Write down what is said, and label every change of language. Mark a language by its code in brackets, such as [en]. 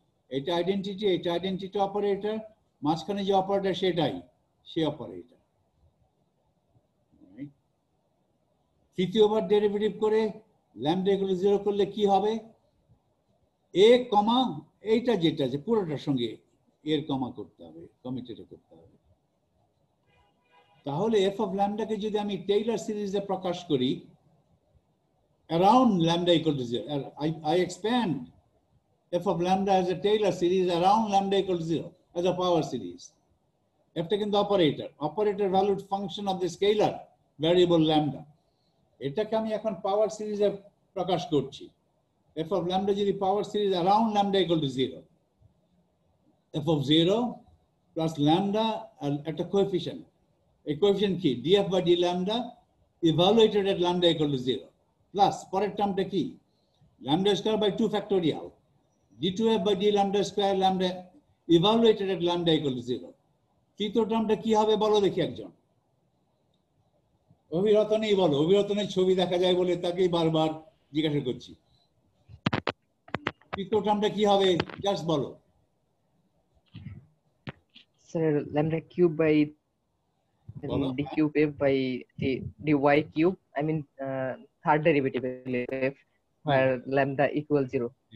[bn] এটা আইডেন্টিটি, এটা identity operator, মাঝখানে যে অপারেটর সেটাই সে অপারেটর। তৃতীয়বার ডেরিভেটিভ করে ল্যামডা ইকুয়াল টু জিরো করলে কি হবে? এ কমা এইটা যেটা আছে পুরোটার সঙ্গে এর কমা করতে হবে, কমিউটেটর করতে হবে। তাহলে এফ অফ ল্যামডাকে যদি আমি টেইলর সিরিজে প্রকাশ করি [en] around lambda equal to 0, I expand f of lambda as a Taylor series around lambda equal to 0 as a power series. F taken the operator valued function of the scalar variable lambda. [bn] এটাকে আমি এখন পাওয়ার সিরিজে প্রকাশ করছি। [en] f of lambda [bn] যদি power series [en] around lambda equal to 0, f of 0 plus lambda [bn] একটা coefficient, এই coefficient কি? [en] df by d lambda evaluated at lambda equal to 0 [bn] plus পরের টার্মটা কি? [en] lambda square by 2 factorial d2f by d lambda square lambda evaluated at lambda equal to 0. [bn] তৃতীয় টার্মটা কি হবে বলো দেখি একজন। অভিরতনেই বলো, অভিরতনের ছবি দেখা যায় বলে তাকেই বারবার জিজ্ঞাসা করছি। তৃতীয় টার্মটা কি হবে জাস্ট বলো। [en] Sir lambda cube by d cube f by dy cube, I mean third derivative f where lambda equals 0.